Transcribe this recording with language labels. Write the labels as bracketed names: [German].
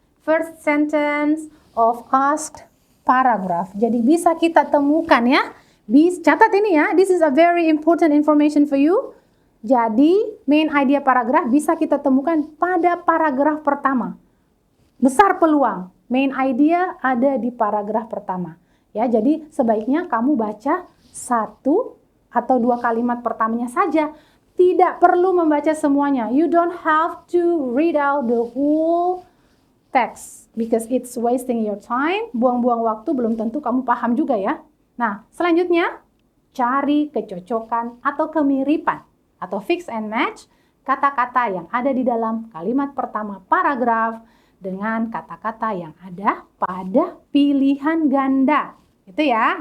[English] First sentence of asked paragraph. [Indonesian] Jadi bisa kita temukan ya. Catat ini ya. [English] This is a very important information for you. [Indonesian] Jadi main idea paragraf bisa kita temukan pada paragraf pertama. Besar peluang main idea ada di paragraf pertama. Ya, jadi sebaiknya kamu baca 1 atau 2 kalimat pertamanya saja. Tidak perlu membaca semuanya. [English] You don't have to read out the whole text because it's wasting your time. [Indonesian] Buang-buang waktu, belum tentu kamu paham juga ya. Nah, selanjutnya cari kecocokan atau kemiripan atau fix and match kata-kata yang ada di dalam kalimat pertama paragraf dengan kata-kata yang ada pada pilihan ganda. Itu ya.